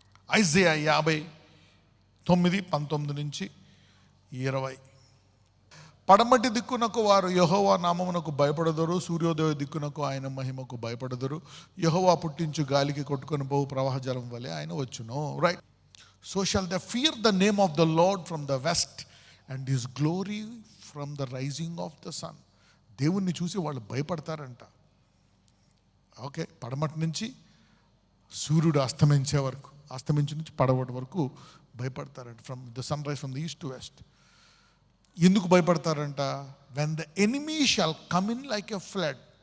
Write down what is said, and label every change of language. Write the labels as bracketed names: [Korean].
[Telugu] Isaiah 59:19-20. పడమటి దిక్కునకు వారు యెహోవా నామమునకు భయపడదురు, సూర్యోదయ దిక్కునకు ఆయన మహిమకు భయపడదురు. యెహోవా పుట్టించు గాలికి కొట్టుకొని పోవు ప్రవాహ జలం వలె ఆయన వచ్చును. [English] Right. So shall they fear the name of the Lord from the west and his glory from the rising of the sun. [Telugu] దేవుణ్ణి చూసి వాళ్ళు భయపడతారంట. ఓకే. పడమటి నుంచి సూర్యుడు అస్తమించే వరకు, అస్తమించి నుంచి పడవటి వరకు భయపడతారంట. [English] From the sun rise from the east to west. [Telugu] ఎందుకు భయపడతారంట? [English] when the enemy shall come in like a flood.